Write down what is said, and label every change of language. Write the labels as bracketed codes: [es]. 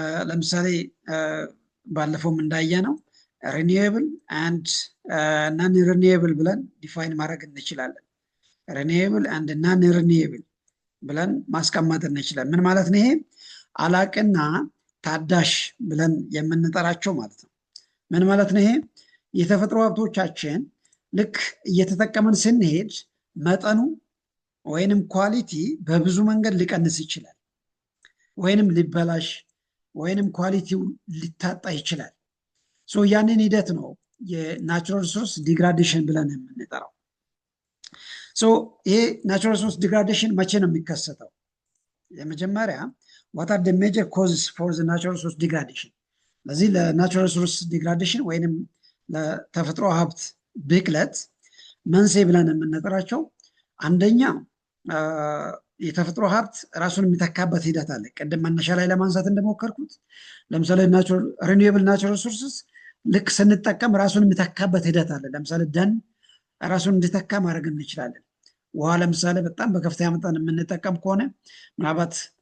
[am] ለምሳሌ ባለፈውም እንዳየነው ሪኒዌብል አንድ ናን ሪኒዌብል ብለን ዲፋይን ማድረግ እንችላለን። ሪኒዌብል አንድ ናን ሪኒዌብል ብለን ማስቀመጥ እንችላለን። ምን ማለት ነው? ይሄ አላቅና ታዳሽ ብለን የምንጠራቸው ማለት ነው። ምን ማለት ነው? ይሄ የተፈጥሮ ሀብቶቻችን ልክ እየተጠቀመን ስንሄድ መጠኑ ወይንም ኳሊቲ በብዙ መንገድ ሊቀንስ ይችላል፣ ወይንም ሊበላሽ ወይንም ኳሊቲው ሊታጣ ይችላል። ሶ ያንን ሂደት ነው የናቹራል ሪሶርስ ዲግራዴሽን ብለን የምንጠራው። ሶ ይሄ ናቹራል ሪሶርስ ዲግራዴሽን መቼ ነው የሚከሰተው? [en] የመጀመሪያ what are the major causes for the natural resource degradation? [am] ለዚህ ለናቹራል ሪሶርስ ዲግራዴሽን ወይንም ለተፈጥሮ ሀብት ብክለት መንስኤ ብለን የምንጠራቸው አንደኛ የተፈጥሮ ሀብት ራሱን የሚተካበት ሂደት አለ። ቅድም መነሻ ላይ ለማንሳት እንደሞከርኩት ለምሳሌ ሪኒዌብል ናቹራል ሪሶርስስ ልክ ስንጠቀም ራሱን የሚተካበት ሂደት አለ። ለምሳሌ ደን ራሱን እንዲተካ ማድረግ እንችላለን። ውሃ ለምሳሌ በጣም በከፍተኛ መጠን የምንጠቀም ከሆነ ምናልባት